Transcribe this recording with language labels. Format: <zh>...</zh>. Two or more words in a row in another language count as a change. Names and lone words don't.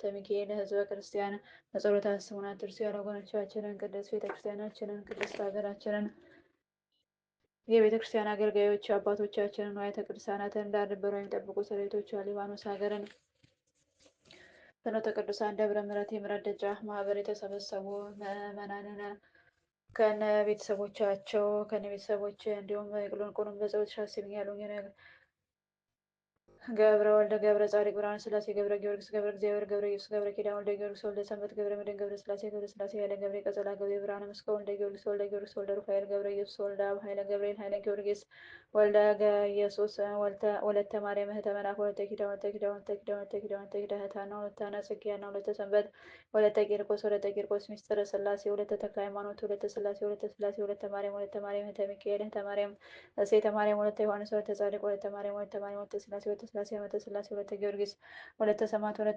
<am>ሚካኤል ሕዝበ ክርስቲያን በጸሎት አስቡን አትርሱ። ያለ ወገኖቻችንን ቅድስት ቤተክርስቲያናችንን ቅድስት ሀገራችንን የቤተ ክርስቲያን አገልጋዮች አባቶቻችንን ንዋያተ ቅዱሳናትን እንዳልነበሩ የሚጠብቁ ሰራዊቶቿ ሊባኖስ ሀገርን ፍኖተ ቅዱሳን ደብረ ምሕረት የምሕረት ደጃፍ ማህበር የተሰበሰቡ ምዕመናንን ከነ ቤተሰቦቻቸው እንዲሁም ቁልቁሉን በጸሎት ሻስብኝ ያሉኝ ገብረ ወልደ ገብረ ጻድቅ ብርሃነ ስላሴ ገብረ ጊዮርጊስ ገብረ እግዚአብሔር ገብረ ኢየሱስ ገብረ ኪዳን ወልደ ጊዮርጊስ ወልደ ሰንበት ገብረ መድኅን ገብረ ስላሴ ኃይለ ገብረ ቀጸላ ገብረ ብርሃነ መስቀል ወልደ ጊዮርጊስ ወልደ ሩፋኤል ገብረ ኢየሱስ ወልደ አብ ኃይለ ገብርኤል ኃይለ ጊዮርጊስ ወልደ ኢየሱስ ወለተ ማርያም እህተ መልአክ ወለተ ኪዳን እህተ ሐና ወለተ ሐና ጽጌ ሐና ወለተ ሰንበት ወለተ ቂርቆስ ሚስጥረ ስላሴ ወለተ ተክለ ሃይማኖት ወለተ ስላሴ ወለተ ማርያም እህተ ሚካኤል እህተ ማርያም እሴተ ማርያም ወለተ ዮሐንስ ወለተ ጻድቅ ወለተ ማርያም ወለተ ስላሴ ዓመተ ስላሴ ወለተ ጊዮርጊስ ወለተ ሰማዕት</am>